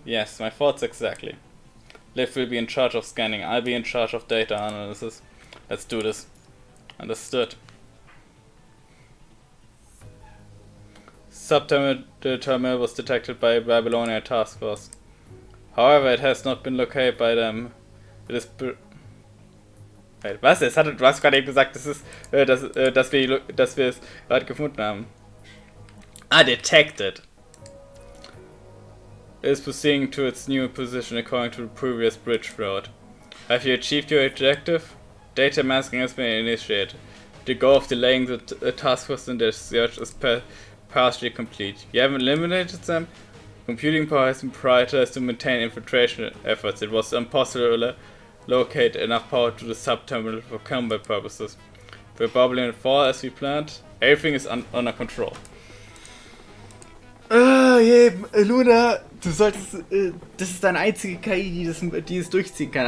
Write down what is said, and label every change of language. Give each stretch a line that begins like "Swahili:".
English: Yes, my thoughts exactly. Liv will be in charge of scanning, I'll be in charge of data analysis. Let's do this. Understood. subterminal was detected by a Babylonian task force. However, it has not been located by them. It is Wait,
German: was? Du hast gerade eben gesagt, dass wir es gerade gefunden haben.
English: Ah, detected. It is proceeding to its new position according to the previous bridge route. Have you achieved your objective? Data masking has been initiated. The goal of delaying the task force in their search is partially complete. You haven't eliminated them? Computing power has been prioritized to maintain infiltration efforts. It was impossible to locate enough power to the sub-terminal for combat purposes. We're bubbling in fall as we planned. Everything is under control.
German: Luna, du solltest. Das ist deine einzige KI, die es durchziehen kann.